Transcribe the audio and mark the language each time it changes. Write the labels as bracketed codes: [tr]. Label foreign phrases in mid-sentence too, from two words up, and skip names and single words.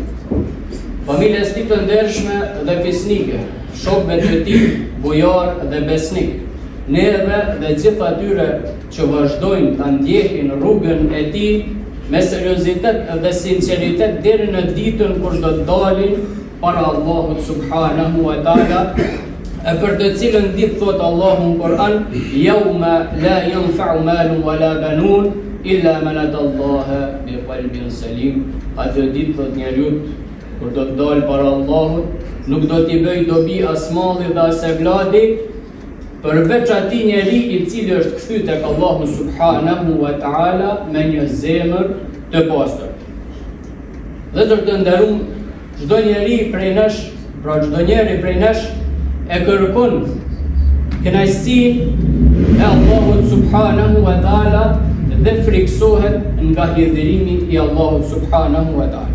[sq] Familjes tij të ndershme dhe fisnike, shokëve të tij, bujar dhe besnik, neve dhe gjithë atyre që vazhdojnë të ndjekin rrugën e tij me seriozitet dhe sinqeritet deri në ditën kur do të dalin para Allahut [ar] سبحانه وتعالى, [sq] e për të cilën ditë thot Allahu në Kur'an: [ar] "يوم لا ينفع مال ولا بنون إلا من أتى الله بقلب سليم." [sq] Atë ditë thot njeriu kur do të dalë para Allahut, nuk do t'i bëj dobi as malli dhe as evladi, përveç atij njeri i cili është kthy tek Allahu [ar] سبحانه وتعالى [sq] me një zemër të pastër. Dhe të nderuam, çdo njeri prej nesh, çdo njeri prej nesh e kërkon kënaqësinë e Allahut [ar] سبحانه وتعالى [sq] dhe friksohet nga hidhërimi i Allahut [ar] سبحانه وتعالى.